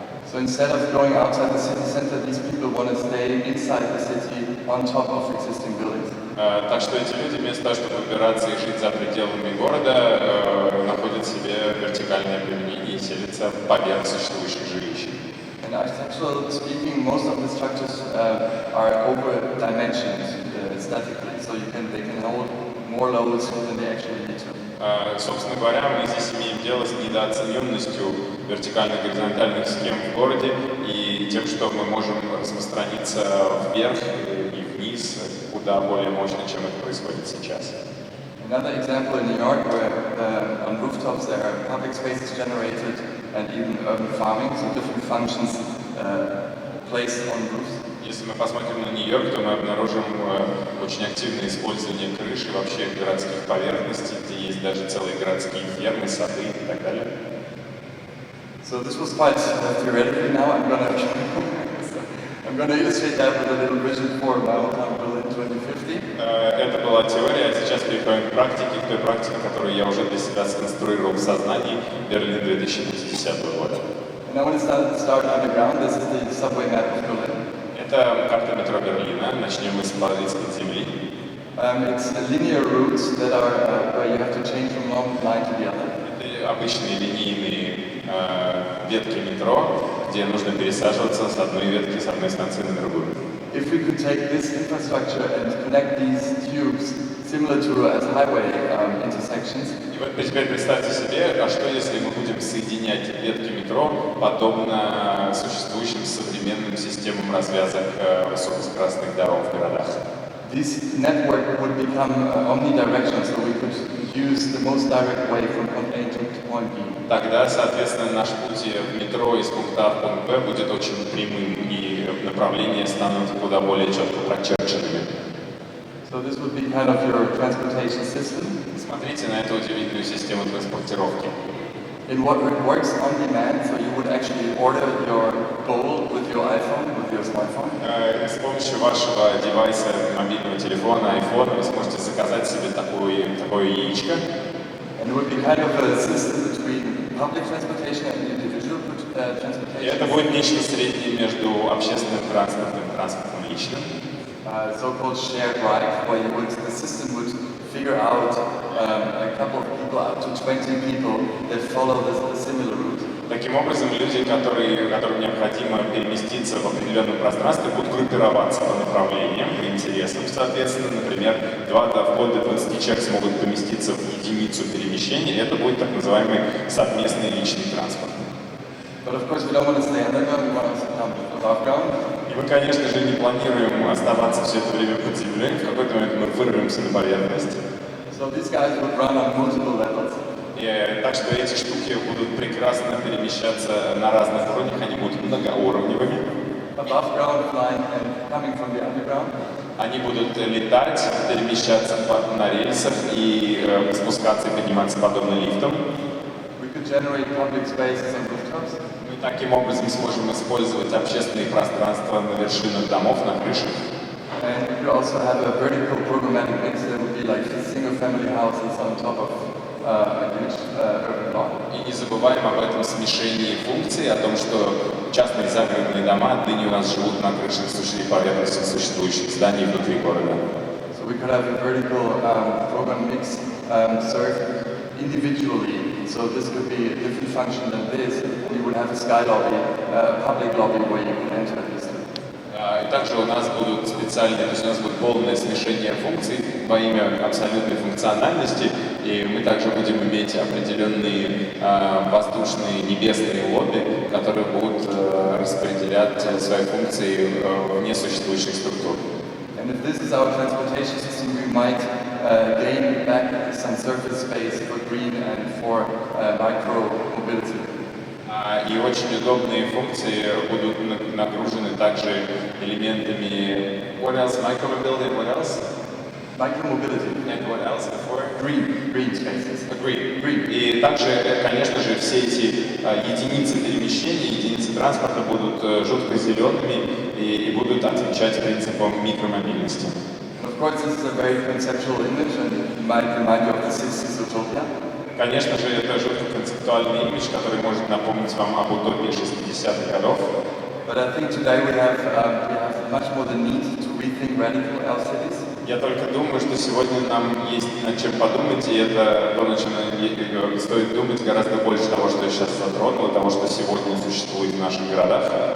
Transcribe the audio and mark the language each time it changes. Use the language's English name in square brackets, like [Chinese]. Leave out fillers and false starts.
[English] So instead of going outside the city center, these people want to stay inside the city on top of existing buildings. [Russian] Так что эти люди вместо того, чтобы выбираться и жить за пределами города, находят себе вертикальное применение и селятся поверх существующих жилищ. [English] And architecturally speaking, most of the structures are over-dimensioned statically, so they can hold more loads than they actually need to. [Russian] Собственно говоря, мы здесь имеем дело с недооцененностью вертикальных и горизонтальных схем в городе и тем, что мы можем распространиться вверх и вниз куда более мощно, чем это происходит сейчас. [English] Another example in New York, where on rooftops there are public spaces generated and even urban farming, so different functions placed on roofs. [Russian] Если мы посмотрим на Нью-Йорк, то мы обнаружим очень активное использование крыши вообще городских поверхностей, где есть даже целые городские фермы, сады и так далее. [English] So this was quite theoretical. Now I'm going to illustrate that with a little vision for my hometown built in 2050. [Russian] Это была теория, а сейчас переходим к практике, к той практике, которую я уже для себя сконструировал в сознании Берлин 2050 года. [English] And I want to start underground. This is the subway map of Berlin. [Russian] Это карта метро Берлина. Начнем мы из-под земли. [English] It's linear routes that are where you have to change from one line to the other. [Russian] Это обычные линейные ветки метро, где нужно пересаживаться с одной ветки, с одной станции на другую. [English] If we could take this infrastructure and connect these tubes similar to as highway intersections. [Russian] И вот теперь представьте себе, а что если мы будем соединять ветки метро подобно существующим современным системам развязок высокоскоростных дорог в городах? [English] This network would become omnidirectional, so we could use the most direct way from point A to point B. [Russian] Тогда, соответственно, наш путь в метро из пункта А в пункт Б будет очень прямым, и направления станут куда более четко прочерченными. [English] So this would be kind of your transportation system. [Russian] Смотрите на эту удивительную систему транспортировки. [English] In what works on demand, so you would actually order your bowl with your iPhone, with your smartphone. [Russian] С помощью вашего девайса, мобильного телефона, iPhone, вы сможете заказать себе такое яичко. [English] And it would be kind of a system between public transportation and individual [Russian] И [English] transportation. [Russian] это будет нечто среднее между общественным транспортом и транспортом личным. [English] So-called shared ride, where the system would figure out a couple of people, up to 20 people, that follow the similar route. [Russian] Таким образом, люди, которым необходимо переместиться в определенном пространстве, будут группироваться по направлениям, по интересам. Соответственно, например, вплоть до 20 человек смогут поместиться в единицу перемещения, и это будет так называемый совместный личный транспорт. [English] But of course, we don't want to stay underground, we want to come above ground. [Russian] И мы, конечно же, не планируем оставаться все это время под землей, в какой-то момент мы вырвемся на поверхность. [English] So these guys would run on multiple levels. [Russian] Так что эти штуки будут прекрасно перемещаться на разных уровнях, они будут многоуровневыми. [English] Above ground, flying and coming from the underground. [Russian] Они будут летать, перемещаться на рельсах и спускаться и подниматься подобно лифтам. [English] We could generate public spaces on rooftops. [Russian] Мы таким образом сможем использовать общественные пространства на вершинах домов, на крышах. [English] And we could also have a vertical programmatic mix that would be like single-family houses on top of a huge urban block. [Russian] И не забываем об этом смешении функций, о том, что частные загородные дома отныне у нас живут на крышах поверхностях существующих зданий внутри города. [English] So we could have a vertical program mix served individually. So this could be a different function than this. You would have a sky lobby, a public lobby where you can enter this. [Russian] И также у нас будут специальные, то есть у нас будет полное смешение функций во имя абсолютной функциональности, и мы также будем иметь определенные воздушные небесные лобби, которые будут распределять свои функции вне существующих структур. [English] And if this is our transportation system, we might gain back some surface space for green and for micro mobility. [Russian] И очень удобные функции будут нагружены также элементами [English] what else? Micromobility, what else? Micromobility. And what else before? Green spaces. Green. [Russian] И также, конечно же, все эти единицы перемещения, единицы транспорта будут жутко зелеными и будут отвечать принципам микромобильности. [English] Of course, this is a very conceptual image and it might remind you of the 60s utopia. [Russian] Конечно же, это жутко концептуальный имидж, который может напомнить вам об утопии 60-х годов. [English] But I think today we have much more the need to rethink radically our cities. [Russian] Я только думаю, что сегодня нам есть над чем подумать, и это то, над чем стоит думать гораздо больше того, что я сейчас затронул, того, что сегодня существует в наших городах.